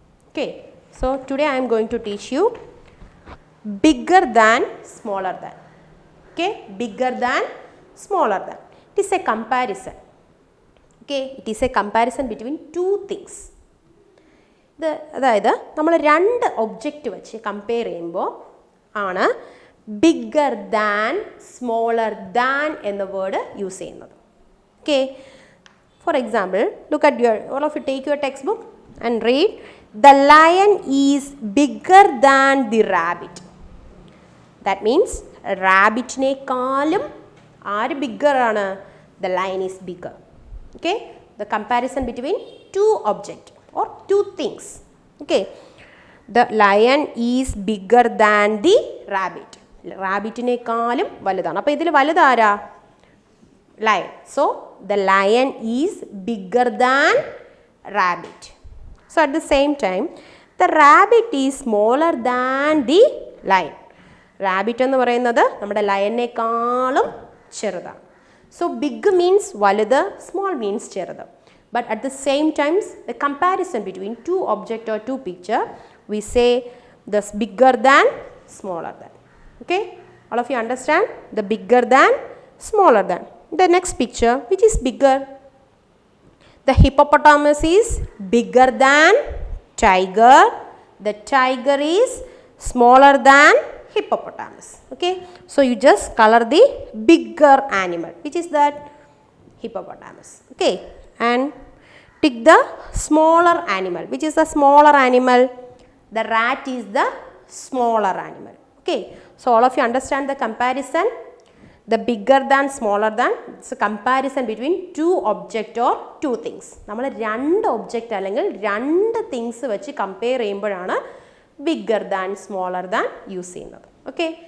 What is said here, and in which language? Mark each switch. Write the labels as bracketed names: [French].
[English] Okay, so today I am going to teach you bigger than, smaller than. Okay, bigger than, smaller than. It is a comparison. Okay, it is a comparison between two things. [Malayalam] അതായത് നമ്മൾ 2 object വെച്ച് compare ചെയ്യുമ്പോൾ ആണ് bigger than, smaller than എന്ന word use ചെയ്യുന്നത്. [English] Okay, for example, look at all of you take your textbook and read, the lion is bigger than the rabbit. That means [Malayalam] റാബിറ്റിനേക്കാളും ആര് bigger ആണ്? [English] The lion is bigger. Okay, the comparison between 2 objects or 2 things. Okay, the lion is bigger than the rabbit. [Malayalam] റാബിറ്റിനേക്കാളും വലുതാണ്. അപ്പോൾ ഇതിൽ വലുതാരാ? lion. [English] So the lion is bigger than rabbit. So at the same time, the rabbit is smaller than the lion. [Malayalam] rabbit എന്ന് പറയുന്നത് നമ്മുടെ ലയനേക്കാളും ചെറുതാണ്. [English] So big means വലുത്, small means ചെറുത്. But at the same times, the comparison between 2 object or 2 picture, we say the bigger than, smaller than. Okay, all of you understand the bigger than, smaller than. The next picture, which is bigger? The hippopotamus is bigger than tiger. The tiger is smaller than hippopotamus. Okay, so you just color the bigger animal, which is that hippopotamus. Okay, and tick the smaller animal, which is the smaller animal. The rat is the smaller animal. Okay, so all of you understand the comparison. The bigger than, smaller than, it's a comparison between 2 object or 2 things. [Malayalam] നമ്മൾ 2 object അല്ലെങ്കിൽ 2 things വെച്ച് compare ചെയ്യുമ്പോഴാണ് bigger than, smaller than use ചെയ്യുന്നത്. Okay,